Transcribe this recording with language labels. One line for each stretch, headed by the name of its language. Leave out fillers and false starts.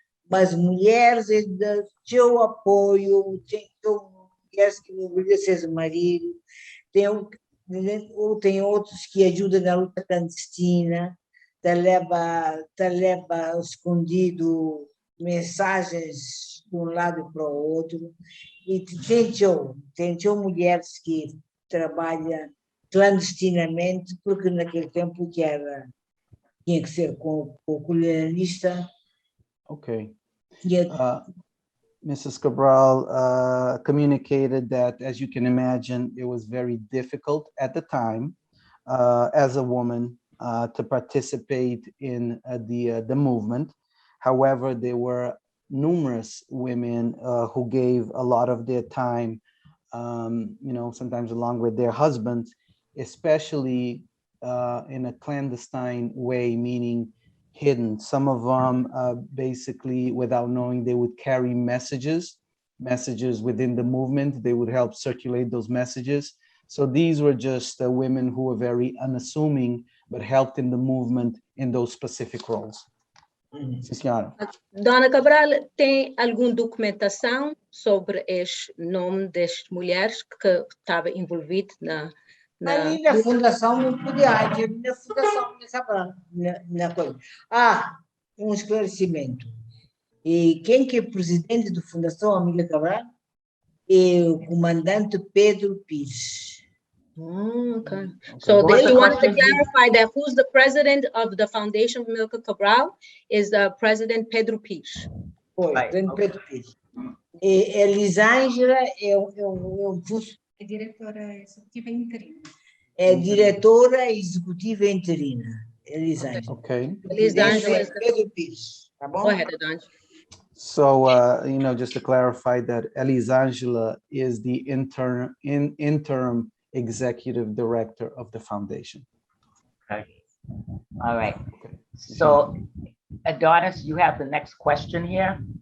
Portuguese: Mas mulheres ainda tinham apoio, tinham mulheres que obedecem o marido, tem outros que ajudam na luta clandestina, te leva escondido mensagens de um lado para o outro. E tem mulheres que trabalham clandestinamente, porque naquele tempo tinha que ser com o colonialista.
English: Okay. Mrs. Cabral communicated that, as you can imagine, it was very difficult at the time as a woman to participate in the movement. However, there were numerous women who gave a lot of their time, sometimes along with their husbands, especially in a clandestine way, meaning hidden. Some of them basically, without knowing, they would carry messages within the movement. They would help circulate those messages. So these were just women who were very unassuming, but helped in the movement in those specific roles.
Portuguese: Sim, senhora. Dona Cabral, tem alguma documentação sobre este nome das mulheres que estava envolvido Ali na fundação não podia haver, na fundação na coisa. Um esclarecimento. E quem que é presidente da Fundação Amilcar Cabral é o comandante Pedro Pires.
English: Okay. So they wanted to clarify that who's the president of the Foundation of Amilcar Cabral is President Pedro Pires.
Portuguese: Pedro Pires. E Elisângela é diretora executiva interina. É diretora executiva interina. Elisângela.
English: Okay. Elisângela is
Portuguese: Pedro Pires. Tá bom?
English: Go ahead, Adon. So, just to clarify that Elisângela is the interim executive director of the foundation. Okay. All right. Okay. So, Adonis, you have the next question here.